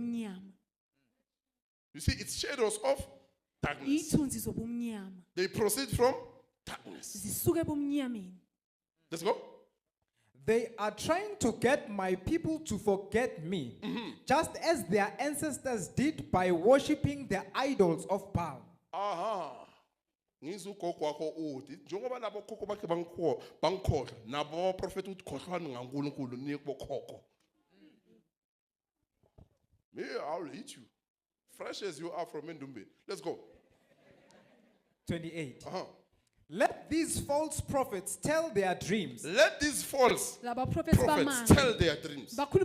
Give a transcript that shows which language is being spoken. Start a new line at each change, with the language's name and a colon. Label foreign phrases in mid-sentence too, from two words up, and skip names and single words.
English: You see, it's shadows of darkness. They proceed from darkness. Let's go. They are trying to get my people to forget me, just as their ancestors did by worshipping the idols of Baal.
Zulu: Ngizugogo wakho uthi njengoba labo khokho bakhe bangikhohlwa nabo prophet uthi khohlwani ngaNkulunkulu niye kubokhokho.
English: Me, I'll eat you. Fresh as you are from Ndumbe. Let's go. 28. Let these false prophets tell their dreams. Let these false prophets tell their dreams.